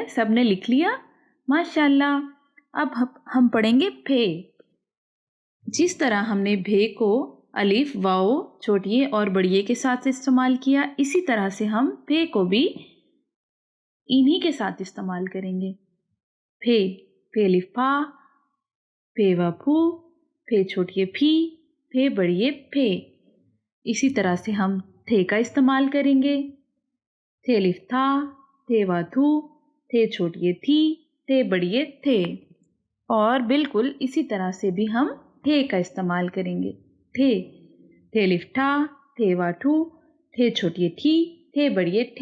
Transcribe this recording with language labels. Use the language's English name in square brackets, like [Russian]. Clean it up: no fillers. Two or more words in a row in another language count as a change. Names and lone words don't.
[Urdu] سب نے لکھ لیا؟ ماشاء اللہ۔ اب ہم پڑھیں گے پھے۔ جس طرح ہم نے بھے کو الف، واؤ، چھوٹیے اور بڑیے کے ساتھ استعمال کیا، اسی طرح سے ہم پھے کو بھی انہی کے ساتھ استعمال کریں گے۔ پھے، پھے الف پھا، پھے وا پھو، پھے چھوٹیے پھی، پھے بڑیے پھے۔ اسی طرح سے ہم تھے کا استعمال کریں گے۔ تھے الف تھا، تھے وا تھو، تھے چھوٹیے تھی، تھے بڑیے تھے۔ اور بالکل اسی طرح سے بھی ہم تھے کا استعمال کریں گے۔ تھے، تھے الف ٹھا، تھے وا ٹھو، تھے چھوٹیے تھی، تھے بڑیے تھے۔